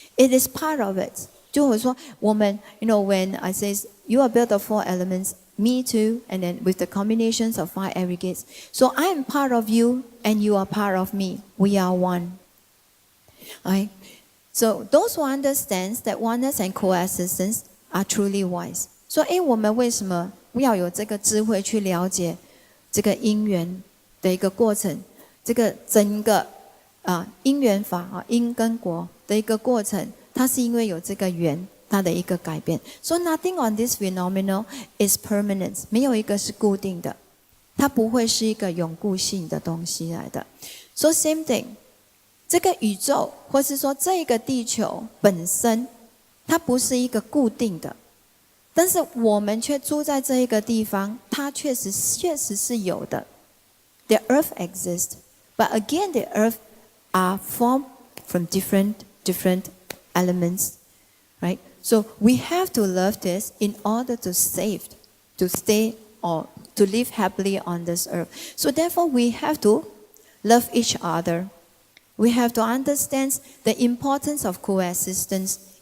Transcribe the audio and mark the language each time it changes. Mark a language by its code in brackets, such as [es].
[en] It is part of it. [zh] 就会说我们 [en] when I say you are built of 4 elements, me too, and then with the combinations of 5 aggregates. So I am part of you and you are part of me. We are one. Right? So those who understand that oneness and coexistence are truly wise. [zh] 说，我们为什么要有这个智慧去了解这个因缘的一个过程？这个整个因缘法因跟果的一个过程，它是因为有这个缘，它的一个改变。 [en] So nothing on this phenomenon is permanent， [zh] 没有一个是固定的，它不会是一个永固性的东西来的。 [en] So same thing， [zh] 这个宇宙或是说这个地球本身，它不是一个固定的，但是我们却住在这一个地方，它确实是有的。 [en] The earth exists, but again the earth are formed from different elements, right? So we have to love this in order to save, to stay or to live happily on this earth. So therefore we have to love each other. We have to understand the importance of coexistence.